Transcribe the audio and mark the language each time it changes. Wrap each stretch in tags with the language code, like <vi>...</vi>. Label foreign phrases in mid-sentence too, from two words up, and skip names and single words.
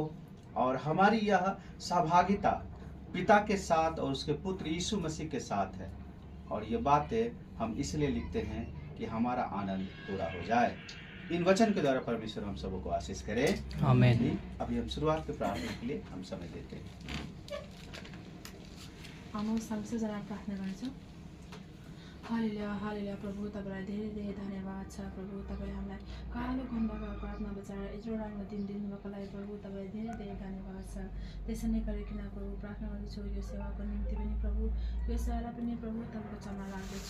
<hi>और हमारी यह सहभागिता पिता के साथ और उसके पुत्र यीशु मसीह के साथ है। और ये बातें हम इसलिए लिखते हैं कि हमारा आनंद पूरा हो जाए। इन वचन के द्वारा परमेश्वर हम सबों को आशीष करे। आमीन। अभी हम शुरुआत के प्रार्थना के लिए हम समय देते हैं। हम सबसे जरा प्रार्थना गर्छौँ।</hi> <ne>हालेलुया हालेलुया प्रभु, तपाईँलाई धेरै धेरै धन्यवाद छ प्रभु। तपाईँले हामीलाई कालो खण्डका प्रार्थना बचाएर यत्रो राम्रो दिन दिनुभएको लागि प्रभु तपाईँलाई धेरै धेरै धन्यवाद छ। त्यसै नै गरिकन प्रभु प्रार्थना गर्दछु यो सेवाको निम्ति पनि प्रभु, यो सेवालाई पनि प्रभु तपाईँको चरणमा लाग्दछु।</ne>